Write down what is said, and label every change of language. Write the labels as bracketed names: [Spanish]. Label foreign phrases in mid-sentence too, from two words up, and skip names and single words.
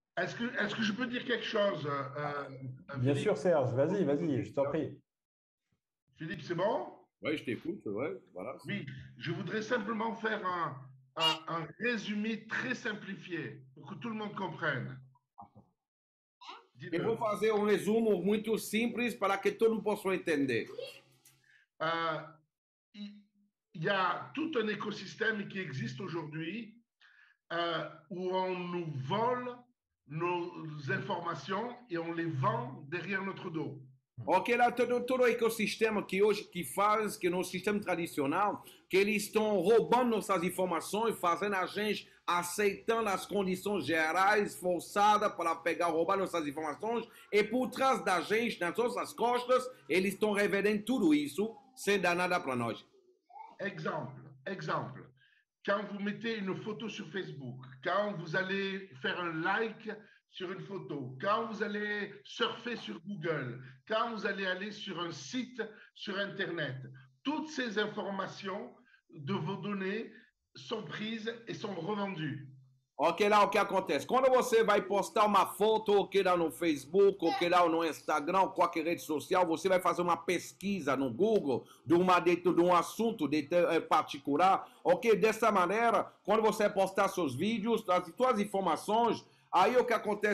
[French] Est-ce que je peux dire quelque chose, Bien Philippe? sûr, Serge, vas-y, je t'en prie. Philippe, c'est bon? Oui, je t'écoute, ouais, voilà. Oui, je voudrais simplement faire un résumé très simplifié pour que tout le monde comprenne. [Portuguese] Eu vou [French] Dis-le. [Portuguese] fazer um resumo muito simples para que todo mundo possa entender. [French] Euh, il il y a tout un écosystème qui existe aujourd'hui où on nous vole nos informations et on les vend derrière notre dos. [Portuguese] Ok, lá todo o ecossistema que hoje que faz, que no sistema tradicional, que eles estão roubando nossas informações, fazendo a gente aceitando as condições gerais forçadas para pegar, roubar nossas informações, e por trás da gente, nas nossas costas, eles estão revelando tudo isso sem dar nada para nós. [French] Exemple. Quand vous mettez une photo sur Facebook, quand vous allez faire un like sur une photo, quand vous allez surfer sur Google, quand vous allez aller sur un site sur Internet, toutes ces informations de vos données sont prises et sont revendues. [Portuguese] Ok, lá o que acontece? Quando você vai postar uma foto, ok, lá no Facebook, ok, lá no Instagram, ou qualquer rede social, você vai fazer uma pesquisa no Google de um assunto particular, ok? Dessa maneira, quando você postar seus vídeos, as suas informações, aí o que acontece?